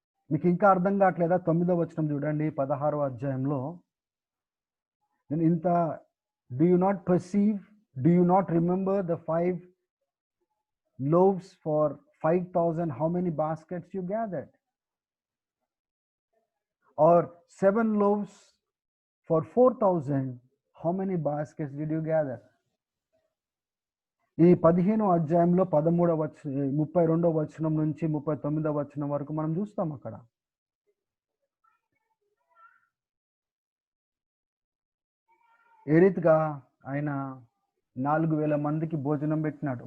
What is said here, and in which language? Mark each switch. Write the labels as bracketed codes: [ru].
[te] మీకు ఇంకా అర్థం కావట్లేదా? 9వ వచనం చూడండి, 16వ అధ్యాయంలో. నేను ఇంత, [en] Do you not perceive, do you not remember the 5 loaves for 5,000, how many baskets you gathered? Or 7 loaves for 4,000, how many baskets did you gather? [te] ఈ 15వ అధ్యాయంలో 32వ వచనం నుంచి 39వ వచనం వరకు మనం చూస్తాం అక్కడ. ఏ రీతిగా ఆయన 4,000 మందికి భోజనం పెట్టినాడు.